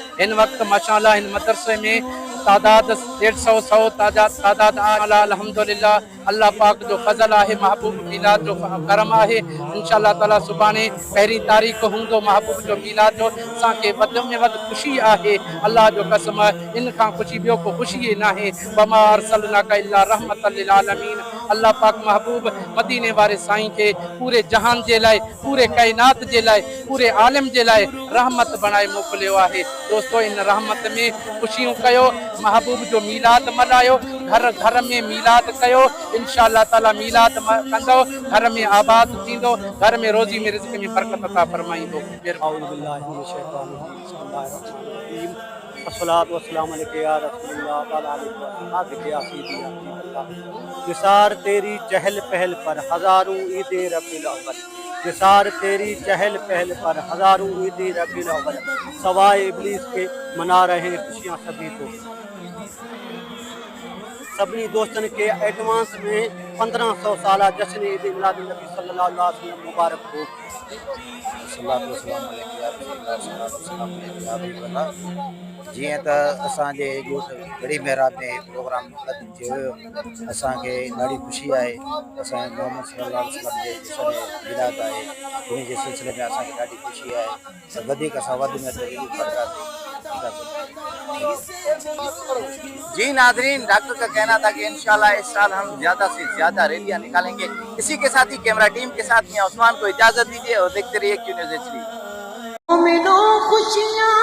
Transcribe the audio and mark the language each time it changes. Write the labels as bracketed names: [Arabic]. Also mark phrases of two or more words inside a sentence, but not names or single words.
[Sindhi] हिन वक्त माशाअल्लाह हिन मदरसे में तादाद 150 तादाद अल्हम्दुलिल्लाह अल्लाह पाक जो फज़ल आहे, महबूब मीलाद जो करम आहे। इंशाअल्लाह ताला सुभाणे 1 तारीख़ हूंदो महबूब जो मीलाद जो। असांखे वध में वध ख़ुशी आहे, अल्लाह जो कसम इन खां ख़ुशी ॿियो को ख़ुशी ई नाहे। [Arabic] وما أرسلناك إلا رحمة للعالمين. [Sindhi] अल्लाह पाक महबूब मदीने वारे साईं खे पूरे जहान जे लाइ, पूरे कायनात जे लाइ, पूरे आलम जे लाइ रहमत बणाए मोकिलियो आहे। दोस्तों इन रहमत में ख़ुशियूं कयो, महबूब जो मीलाद मल्हायो, घर घर में मीलाद कयो। इंशाअल्लाह ताला मीलाद कंदो, घर में आबाद थींदो, घर में रोज़ी में रिज़्क़ में बरकत अता फरमाईंदो। [Arabic] الصلاة والسلام عليك يا رسول الله تعالى عليه يا سيدي [Urdu] نثار تیری چہل پہل پر ہزاروں عیدیں ربیع الاول. نثار تیری چہل پہل پر ہزاروں عیدیں ربیع الاول. سوائے ابلیس کے منا رہے خوشیاں سبھی تو. سبھی دوستن کے ایڈوانس میں 1500 سال جشن عید میلاد نبی [Arabic] صلى الله عليه وسلم [Urdu] مبارک ہو. [Sindhi] जीअं त असांजे गढ़ी मेहराब में प्रोग्राम मुक़दम थियो हुयो, असांखे ॾाढी ख़ुशी आहे। असांजे मोहम्मद [Arabic] صلى الله عليه وسلم [Sindhi] जे जश्न मिलाद आहे, उन जे सिलसिले में असांखे ॾाढी ख़ुशी आहे। त वधीक असां वधि में वधि पढ़ंदासीं। [Urdu] جی ناظرین، ڈاکٹر کا کہنا تھا کہ انشاءاللہ اس سال ہم زیادہ سے زیادہ ریلیاں نکالیں گے. اسی کے ساتھ ہی [English] camera team [Urdu] کے ساتھ میاں عثمان کو اجازت دیجیے اور دیکھتے رہیے کیو نیوز HD. مومنو خوشیاں